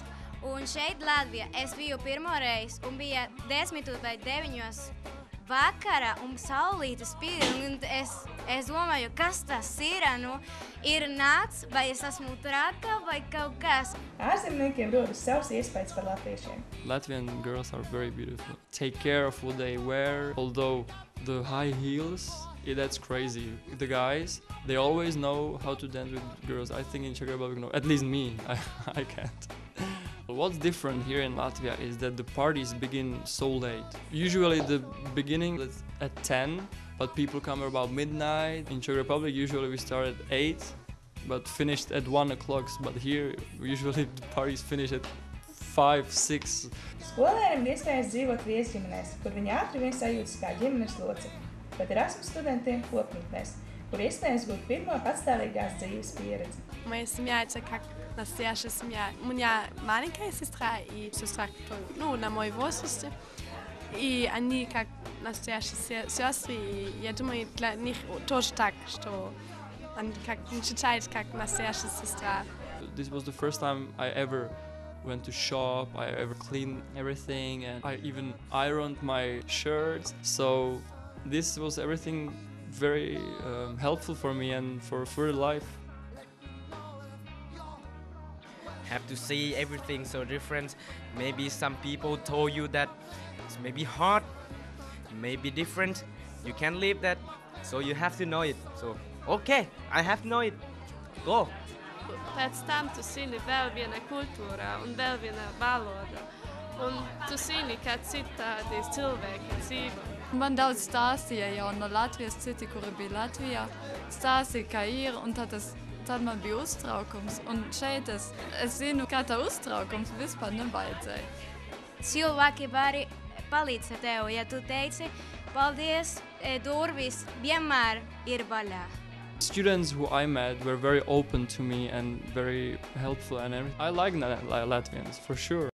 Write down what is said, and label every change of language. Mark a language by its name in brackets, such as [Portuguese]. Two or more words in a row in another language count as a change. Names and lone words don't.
[Latvian] Un šeit Latvijā es biju pirmoreiz un bija 10 vai 9 vakarā un saulīte spīd. Un es domāju, kas tas ir? Ir nakts, vai es esmu traka vai kaut kas. Ārzemniekiem rodas savs iespējas par latviešiem. [English] Latvian girls are very beautiful. Take care of what they wear, although the high heels, that's crazy. The guys, they always know how to dance with girls. I think in Czech Republic, no, at least me, I can't. What's different here in Latvia is that the parties begin so late. Usually the beginning is at 10, but people come about midnight. In Czech Republic, usually we start at 8, but finished at 1 o'clock. But here, usually the parties finish at 5, 6. [Latvian] Skolēniem ir iespējas dzīvot viesģimenēs, kur viņi ātri vien sajūtas kā ģimenes locekļi, bet Erasmus studentiem kopmītnēs, kur iespējas būt pirmo patstāvīgās dzīves pieredzi. [Russian] Моя семья – это как настоящая семья. У меня маленькая сестра и сестра, на мой возрасте. И они как настоящие сестры. И я думаю, для них тоже так, что они как считают как настоящая сестра. [English] This was the first time I ever went to shop, I ever cleaned everything, and I even ironed my shirts. So this was everything very helpful for me and for further life. Have to see everything so different. Maybe some people told you that it's maybe hard, maybe different. You can't live that, so you have to know it. So, okay, I have to know it. Go! [Latvian] Pēc tam tu zini vēl viena kultūra un vēl viena valoda. Un tu zini, kā citādi cilvēki dzīvo. Man daudz stāstīja jau no Latvijas, citi, kuri bija Latvijā, stāstīja, kā ir, un tad man bija uztraukums. Un šeit es zinu, kā tā uztraukums vispār nevajadzēja. Cilvēki var palīdzēt tev, ja tu teici, paldies, durvis vienmēr ir vaļā. [English] Students who I met were very open to me and very helpful and everything. I like Latvians, for sure.